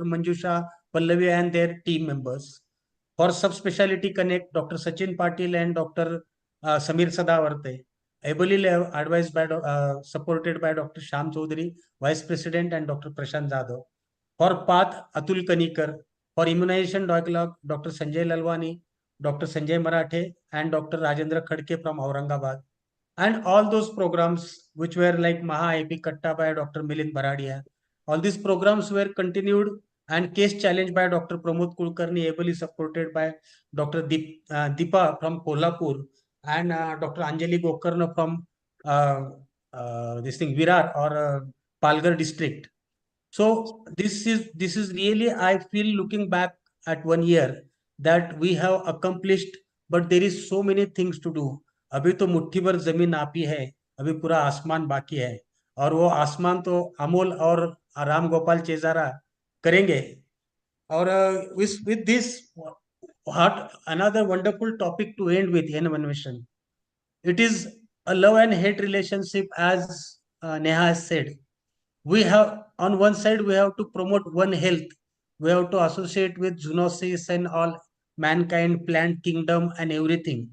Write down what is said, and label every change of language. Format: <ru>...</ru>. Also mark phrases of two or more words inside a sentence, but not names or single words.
<en>Manjusha, Pallavi and their team members. For Subspecialty Connect, Dr. Sachin Patil and Dr. Samir Sadavarte, ably advised by, supported by Dr. Sham Chaudhary, Vice President, and Dr. Prashant Jadhav. For PATH, Atul Kanikar. For Immunization Dialogue, Dr. Sanjay Lalwani, Dr. Sanjay Marathe, and Dr. Rajendra Khadke from Aurangabad. And all those programs which were like MahaIP Katta by Dr. Milind Baradia, all these programs were continued, and case challenge by Dr. Pramod Kulkarni, ably supported by Dr. Deepa from Kolhapur and Dr. Anjali Gokarna from Virar or Palghar district. So this is really, I feel looking back at 1 year that we have accomplished, but there is so many things to do.</en> <hi>अभी तो मुट्ठी भर जमीन आपी है, अभी पूरा आसमान बाकी है, और वो आसमान तो अमोल और राम गोपाल चेजारा करेंगे.</hi> <en>और with this, what another wonderful topic to end with, innovation. It is a love and hate relationship, as Neha has said. we have on one side we have to promote one health, we have to associate with zoonosis and all mankind, plant kingdom and everything.</en>